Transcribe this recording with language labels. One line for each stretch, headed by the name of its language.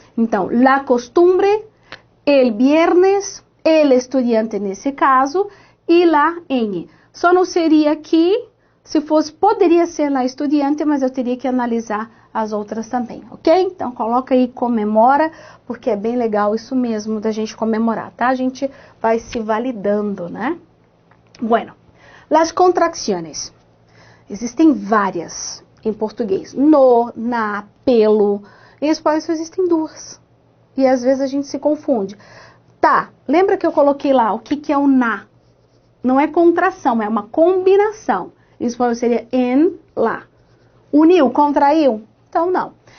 Portuguese: Então,
Spanish: la costumbre, el viernes, el estudiante
Portuguese: nesse caso, e la ñ. Só não seria aqui, se fosse, poderia ser lá estudiante, mas eu teria que analisar as outras também, ok? Então, coloca aí, comemora, porque é bem legal isso mesmo da gente comemorar, tá? A gente vai se validando, né?
Spanish: Bueno, las contracciones.
Portuguese: Existem várias em português. No, na, pelo. Em espanhol só existem duas. E às vezes a gente se confunde. Tá, lembra que eu coloquei lá o que é o na? Não é contração, é uma combinação. Em espanhol seria en, lá. Uniu, contraiu? Então, não.